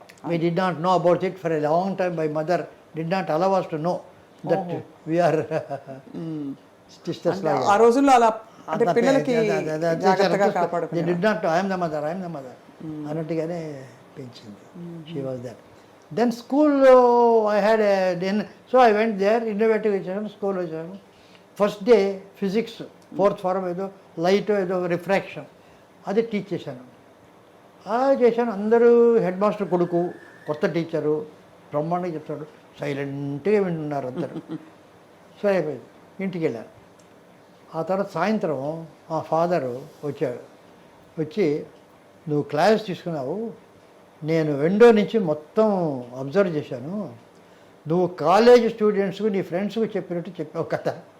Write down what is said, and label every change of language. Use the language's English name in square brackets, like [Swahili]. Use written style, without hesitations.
[English] We did not know about it for a long time. My mother did not allow us to know that we are sisters. [Telugu] ఆ రోజుల్లో అలా అంటే పిల్లలకి జాగ్రత్తగా కాపాడుకునేవారు. [English] They did not know, I am the mother [Telugu] అన్నట్టుగానే పెంచింది. [English] She was there. Then school I had so I went there, innovative [Telugu] వచ్చాను, school వచ్చాను. First day physics 4th form ఏదో లైట్ ఏదో రిఫ్రాక్షన్ అది టీచ్ చేశాను. చేశాను. అందరూ హెడ్ మాస్టర్ కొడుకు, కొత్త టీచరు, బ్రహ్మాండంగా చెప్తాడు, సైలెంట్గా వింటున్నారు అందరు. సరే అయిపోయింది, ఇంటికి వెళ్ళాను. ఆ తర్వాత సాయంత్రం మా ఫాదరు వచ్చాడు, వచ్చి నువ్వు క్లాస్ తీసుకున్నావు, నేను విండో నుంచి మొత్తం అబ్జర్వ్ చేశాను, నువ్వు కాలేజ్ స్టూడెంట్స్కు నీ ఫ్రెండ్స్కు చెప్పినట్టు చెప్పావు కదా.